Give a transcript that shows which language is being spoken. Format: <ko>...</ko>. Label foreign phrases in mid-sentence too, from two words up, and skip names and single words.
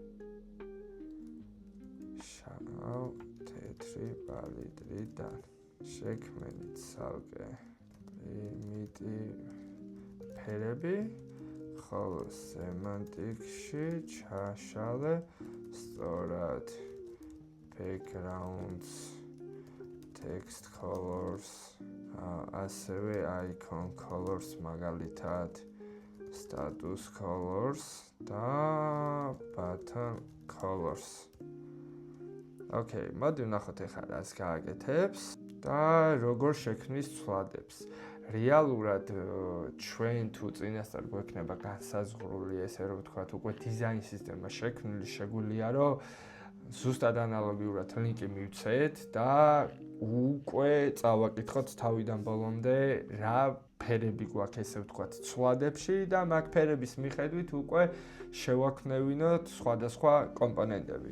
<ka>შავ თეთრი პალიტრიდან შექმენი ცალკე primitive ფერები ხოლო semantic-ში ჩაშალე სწორად</ka> <en>backgrounds text colors</en> <ka>ასევე</ka> <en>icon colors</en> <ka>მაგალითად</ka> <en>status colors</en> <ka>და</ka> <en>button colors</en> <ka>Okay, მოდი ვნახოთ ახლა რას გააკეთებს და როგორ შექმნის ცვლადებს. რეალურად ჩვენ თუ წინასწარ გვექნება განსაზღვრული ესე რომ ვთქვათ უკვე დიზაინ სისტემა შექმნილი შეგვიძლია რომ ზუსტად ანალოგიურად ლინკი მივცეთ და უკვე წავაკითხოთ თავიდან ბოლომდე რა ფერები გვაქვს ესე ვთქვათ ცვლადებში და მაგ ფერების მიხედვით უკვე შევაქმნევინოთ სხვადასხვა კომპონენტები.</ka>